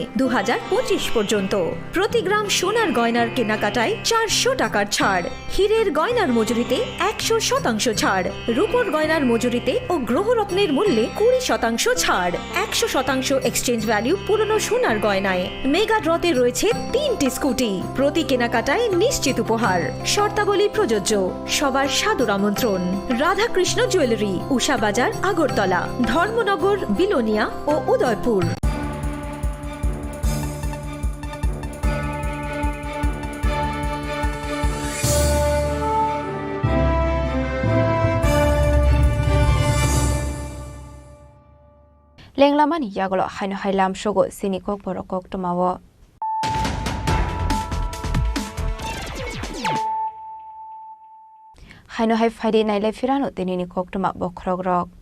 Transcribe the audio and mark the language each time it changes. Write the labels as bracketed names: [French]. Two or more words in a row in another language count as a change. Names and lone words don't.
[Bangla] 2025 পর্যন্ত প্রতি গ্রাম সোনার গয়নার কেনাকাটায় 400 টাকার ছাড় হীরের গয়নার মজুরিতে 100% ছাড় রূপোর গয়নার মজুরিতে ও গ্রহরত্নের মূল্যে 20% ছাড় 100% [English] exchange value [Bangla] পুরনো সোনার গয়নায় মেগা ড্রতে রয়েছে 3টি স্কুটি প্রতি কেনাকাটায় নিশ্চিত উপহার শর্তাবলী প্রযোজ্য সবার সাদর আমন্ত্রণ রাধাকৃষ্ণ জুয়েলারি উষা বাজার আগরতলা ধর্মনগর বিলোনিয়া ও উদয়পুর [Kok Borok] Lenglamani yagolo haino hailam shogo sinikok borokok tomawo haino hai faidi naile firano tenini koktoma bokrogrok